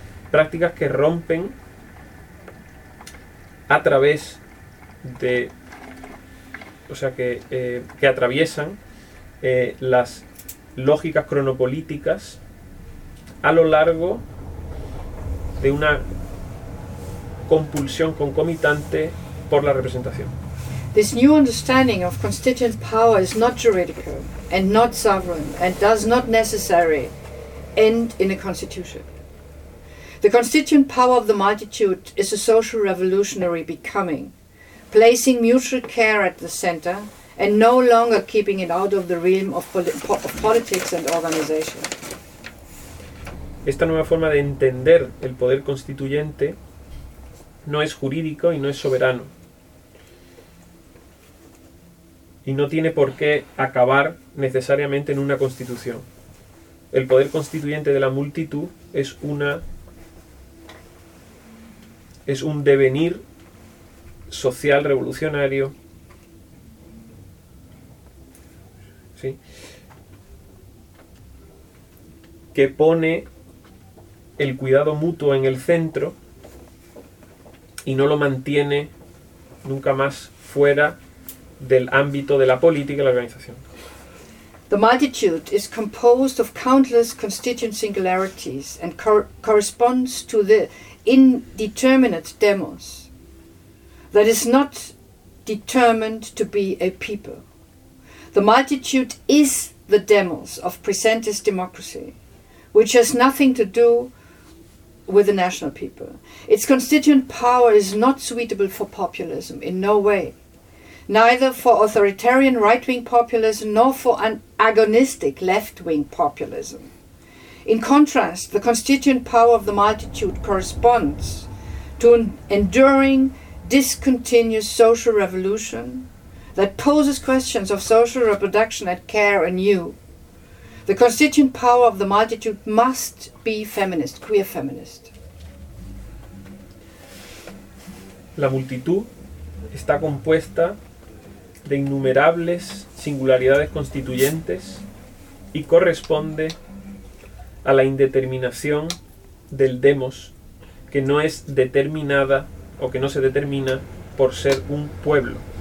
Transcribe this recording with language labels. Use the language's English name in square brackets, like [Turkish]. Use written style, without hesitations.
[Spanish] Prácticas que rompen a través de, o sea, que atraviesan las lógicas cronopolíticas a lo largo de una compulsión concomitante por la representación. [English] This new understanding of constituent power is not juridical and not sovereign and does not necessarily end in a constitution. The constituent power of the multitude is a social revolutionary becoming, placing mutual care at the center and no longer keeping it out of the realm of politics and organization. [Spanish] Esta nueva forma de entender el poder constituyente no es jurídico y no es soberano. Y no tiene por qué acabar necesariamente en una constitución. El poder constituyente de la multitud es una, es un devenir social revolucionario, ¿sí?, que pone el cuidado mutuo en el centro y no lo mantiene nunca más fuera del ámbito de la política y la organización. [English] The multitude is composed of countless constituent singularities and corresponds to the indeterminate demos that is not determined to be a people. The multitude is the demos of presentist democracy, which has nothing to do with the national people. Its constituent power is not suitable for populism in no way, neither for authoritarian right-wing populism nor for an agonistic left-wing populism. In contrast, the constituent power of the multitude corresponds to an enduring, discontinuous social revolution that poses questions of social reproduction and care anew. The constituent power of the multitude must be feminist, queer feminist. [Spanish] La multitud está compuesta de innumerables singularidades constituyentes y corresponde a la indeterminación del demos, que no es determinada o que no se determina por ser un pueblo.